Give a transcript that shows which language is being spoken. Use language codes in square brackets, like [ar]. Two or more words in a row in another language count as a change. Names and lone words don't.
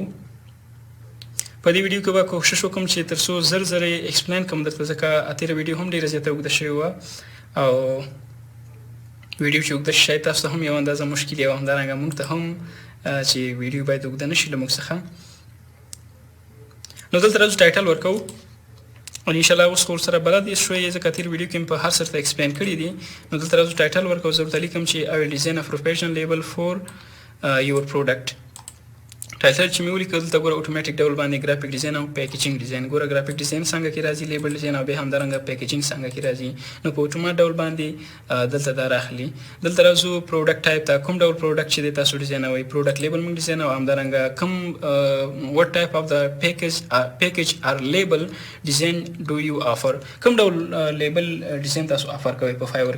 [ps] په دې ویډیو کې به کوشش وکړم چې تر څو زر یې ایکسپلین کړم درته، ځکه تېره ویډیو هم ډېره زیاته اوږده شوې وه او ویډیو چې اوږده شي تاسو ته هم یو اندازه مشکل وي او همدارنګه موږ ته هم چې ویډیو باید اوږده نه شي له موږ څخه. نو دلته راځو ټایټل ورکوو او انشاءالله اوس خو ورسره بلد یې شوی ځکه تېر ویډیو کې مې په هر څه ته ایکسپلین کړي دي. نو دلته راځو ټایټل ورکوو، زه ورته لیکم چې [en] I will design a professional label for your product. [ps] ټایټل چې مې ولیکه دلته ګوره اتوماتیک ډول باندې [en] graphic design [ps] او [en] packaging design, [ps] ګوره [en] graphic design [ps] څنګه کې راځي، [en] label design [ps] او بیا همدارنګه پیکیجینګ څنګه کې راځي. نو په اتومات ډول باندې دلته دا راخلي. دلته راځو [en] product type [ps] ته، کوم ډول پروډکټ چې دی تاسو ډیزاینوئ، [en] product label [ps] موږ ډیزاین او همدارنګه کوم [en] what type of the package or label design do you offer, [ps] کوم ډول [en] label design [ps] تاسو آفر کوئ په فایور کې.